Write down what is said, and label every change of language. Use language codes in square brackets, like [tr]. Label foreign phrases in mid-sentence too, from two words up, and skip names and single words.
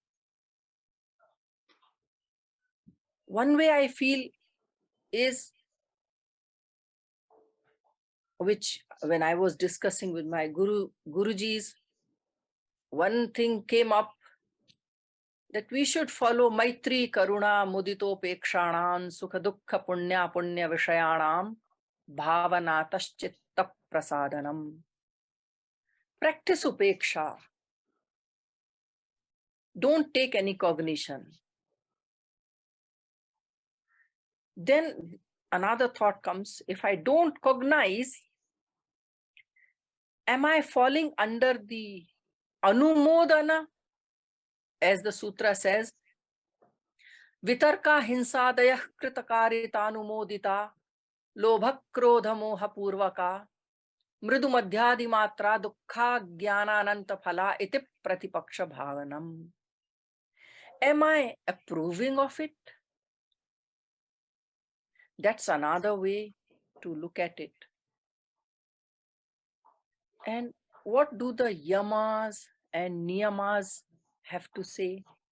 [en] One way I feel is, which when I was discussing with my Gurujis, one thing came up, that we should follow [sa] Maitri, Karuna, Muditopekshanam, Sukha Dukkha Punya Punya Vishayanam, Bhavana Taschitta Prasadanam. [en] Practice Upeksha. Don't take any cognition. Then another thought comes, if I don't cognize, am I falling under the Anumodana? As the sutra says, [sa] Vitarka hinsadayah kritakarita anumodita, lobha krodha moha purvaka, mridu madhyadi matra dukkha jnanananta phala iti pratipaksha bhavanam. [en] Am I approving of it? That's another way to look at it. And what do the yamas and niyamas have to say?